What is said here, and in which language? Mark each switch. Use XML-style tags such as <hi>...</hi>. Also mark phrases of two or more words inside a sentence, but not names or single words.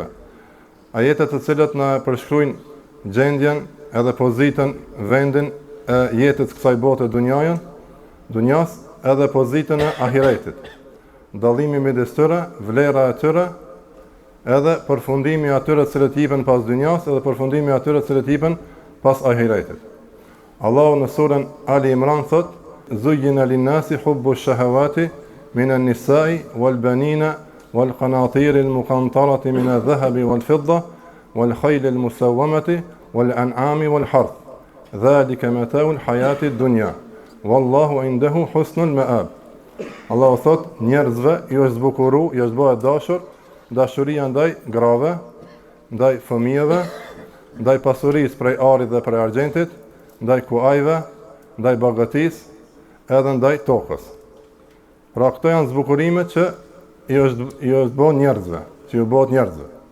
<sq>Ajetet të cilët na përshkruajnë gjendjen edhe pozitën, vendin e jetës kësaj bote dunjas, edhe pozitën e ahiretit. Dallimi midis tyre, vlera e tyre, edhe përfundimi atyre të cilët jepen pas dunjas, edhe përfundimi atyre të cilët jepen pas ahiretit. Allahu në surën Ali Imran thot:</sq> <ar>"زين للناس حب الشهوات من النساء والبنين والقناطير المقنطرة من الذهب والفضة والخيل المسومة والأنعام والحرث. ذلك متاع الحياة الدنيا والله عنده حسن المآب."</ar> <sq>Allahu thot, njerëzve ju është zbukuru, ju është bëhet dashur, dashuria ndaj grave, ndaj fëmijëve, ndaj pasurisë prej arit dhe prej argjentit, ndaj kuajve, ndaj bagatisë, edhe ndaj tokës. Pra këto janë zbukurimet që ju është bëhet njerëzve, që ju bëhet njerëzve.</sq>